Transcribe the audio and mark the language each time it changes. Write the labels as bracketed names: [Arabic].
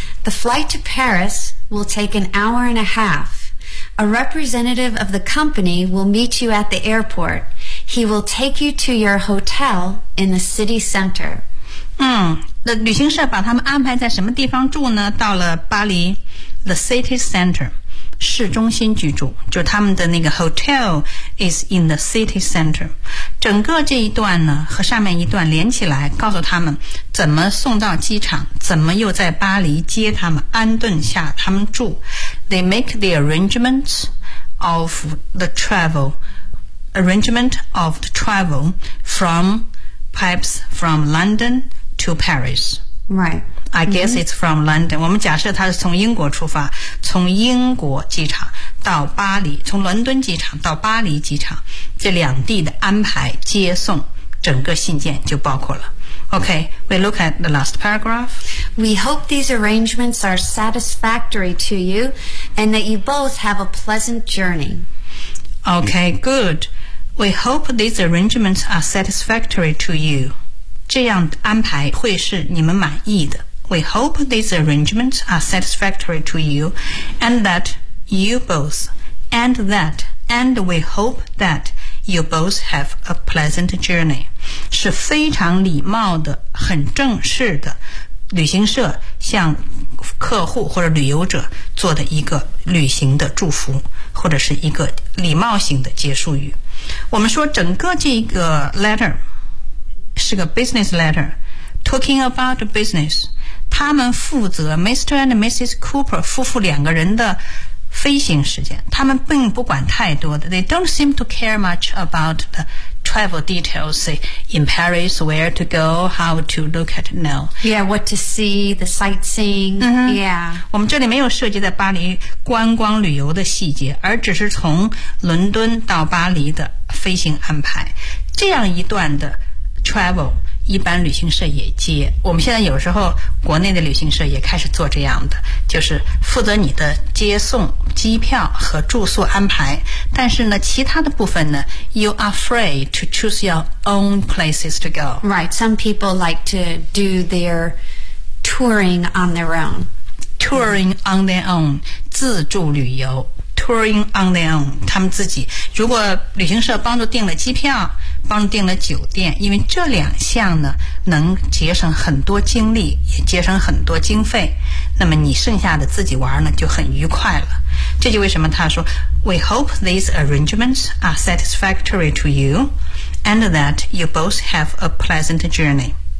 [English] The flight to Paris will take an hour and a half. A representative of the company will meet you at the airport. He will take you to your hotel in the city center. [Chinese] 那旅行社把他们安排在什么地方住呢？到了巴黎 ， [English] the city center， [Chinese] 市中心居住，就他们的那个 [English] hotel is in the city center。 [Chinese] 整个这一段呢，和上面一段连起来，告诉他们怎么送到机场，怎么又在巴黎接他们，安顿下他们住。 [English] They make the arrangements of the travel, arrangement of the travel from perhaps from London to Paris. Right. I guess、mm-hmm. it's from London. [Chinese] 我们假设他是从英国出发，从英国机场到巴黎，从伦敦机场到巴黎机场，这两地的安排接送，整个信件就包括了。 [English] Okay, we look at the last paragraph. We hope these arrangements are satisfactory to you and that you both have a pleasant journey. Okay, good. We hope these arrangements are satisfactory to you. [Chinese] 这样安排会是你们满意的。 [English] We hope these arrangements are satisfactory to you and that you both, and that, and we hope that you both have a pleasant journey. [Chinese] 是非常礼貌的，很正式的，旅行社向客户或者旅游者做的一个旅行的祝福，或者是一个礼貌性的结束语。我们说整个这个 letter 是个 business letter， [English] talking about business， [Chinese] 他们负责 Mr. and Mrs. [English] Cooper [Chinese] 夫妇两个人的飞行时间，他们并不管太多的， [English] they don't seem to care much about theTravel details, say, in Paris, where to go, how to look at, no. Yeah, what to see, the sightseeing,、mm-hmm. yeah. [Chinese] 我们这里没有涉及在巴黎观光旅游的细节，而只是从伦敦到巴黎的飞行安排。这样一段的 travel, 一般旅行社也接。我们现在有时候国内的旅行社也开始做这样的，就是负责你的接送机票和住宿安排，但是呢，其他的部分呢 ， [English] you are free to choose your own places to go. Right, some people like to do their touring on their own. Touring on their own, [Chinese] 自助旅游 [English] touring on their own， [Chinese] 他们自己。如果旅行社帮助订了机票，帮助订了酒店，因为这两项呢能节省很多精力，也节省很多经费，那么你剩下的自己玩呢就很愉快了。这就为什么他说 [English] We hope these arrangements are satisfactory to you and that you both have a pleasant journey。